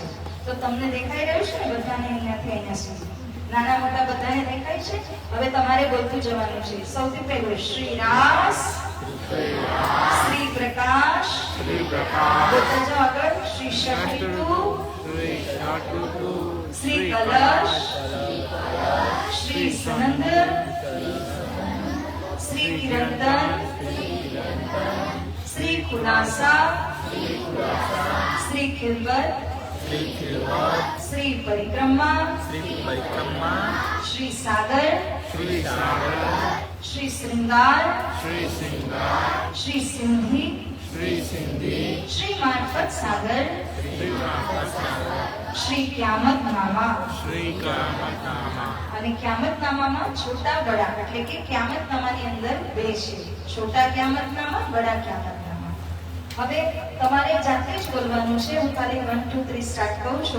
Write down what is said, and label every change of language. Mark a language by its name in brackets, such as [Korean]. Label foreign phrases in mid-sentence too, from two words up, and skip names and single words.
[Gujarati] તો તમને દેખાઈ રહ્યું છે ને બધાને અહીંયાથી અહીંયા સુધી? નાના મોટા બધાને દેખાય છે? હવે તમારે બોલતું જવાનું છે। સૌથી પહેલું શ્રી રાસ, શ્રી પ્રકાશ, બોલતા જાઓ આગળ। શ્રી શક્તિતુ, શ્રી કલશ, श्री सनंद, श्री किरंतन, श्री खुलासा, श्री खिलवत, श्री परिक्रमा, श्री सागर, श्री श्रृंगार, श्री सिंधी, श्री मार्फत सागर, श्री क्यामतनामा। અને ક્યામતનામામાં છોટા બડા એટલે કે ક્યામતનામાની અંદર બે છે, છોટા ક્યામતનામા, બડા ક્યામતનામા। હવે તમારે જાતે જ બોલવાનું છે। હું ખાલી 1 2 3 સ્ટાર્ટ કરું છું।